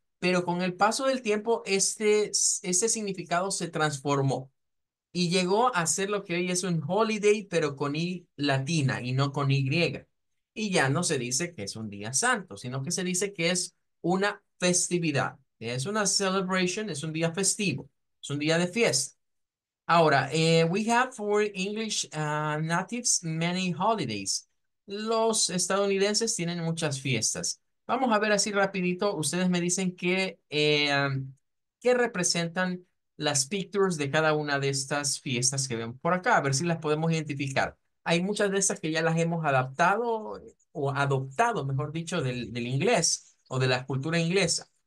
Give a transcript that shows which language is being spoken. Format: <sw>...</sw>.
<es>Pero con el paso del tiempo, este significado se transformó y llegó a ser lo que hoy es un holiday, pero con I latina y no con Y. Y ya no se dice que es un día santo, sino que se dice que es una festividad. Es una celebration, es un día festivo, es un día de fiesta. Ahora,</es> <en>we have for English natives many holidays.</en> <es>Los estadounidenses tienen muchas fiestas. Vamos a ver así rapidito. Ustedes me dicen qué representan las pictures de cada una de estas fiestas que ven por acá. A ver si las podemos identificar. Hay muchas de estas que ya las hemos adaptado o adoptado, mejor dicho, del inglés o de la cultura inglesa.</es>